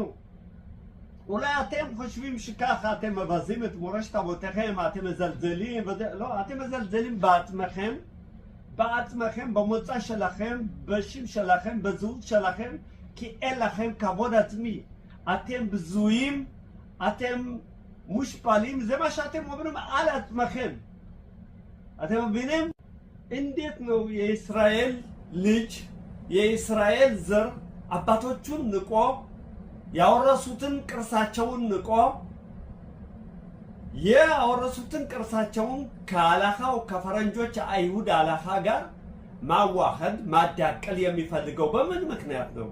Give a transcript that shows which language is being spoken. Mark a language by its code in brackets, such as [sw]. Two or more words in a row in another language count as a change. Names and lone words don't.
[he] אולי אתם חושבים שככה אתם מבזים את מורשת אבותיכם, אתם מזלזלים, לא, אתם מזלזלים בעצמכם, במוצא שלכם, בשם שלכם, בזהות שלכם, כי אין לכם כבוד עצמי. אתם בזויים, אתם מושפלים, זה מה שאתם אומרים על עצמכם. אתם מבינים? [am] እንዴት ነው የእስራኤል ልጅ የእስራኤል ዘር አባቶቹን ንቆ ያወረሱትን ቅርሳቸውን ንቆ ያወረሱትን ቅርሳቸውን ከአላኻው ከፈረንጆች አይሁድ አላኻ ጋር ማዋሃድ ማዳቀል የሚፈልገው በምን ምክንያት ነው?